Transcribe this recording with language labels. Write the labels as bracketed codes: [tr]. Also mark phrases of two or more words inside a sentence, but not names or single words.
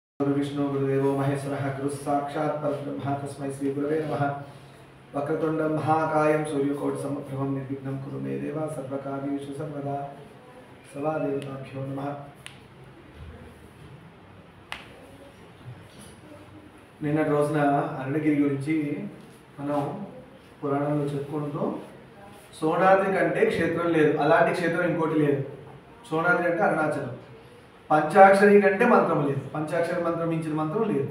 [sa] विष्णु गुरुदेवो महेश्वरः गुरुस्साक्षात् परब्रह्म तस्मै श्री गुरवे नमः। वक्रतुण्डं महाकायं सूर्यकोटिसमप्रभं निर्विघ्नं कुरु मे देव सर्वकार्येषु सर्वदा सवादेवताभ्यो नमः। [te] నిన్నటి రోజున అరుణగిరి గురించి మనం పురాణంలో చెప్పుకుంటూ సోనాద్రి కంటే క్షేత్రం లేదు, అలాంటి క్షేత్రం ఇంకోటి లేదు. సోనాద్రి అంటే అరుణాచలం. పంచాక్షరి కంటే మంత్రం లేదు, పంచాక్షరి మంత్రం మించిన మంత్రం లేదు.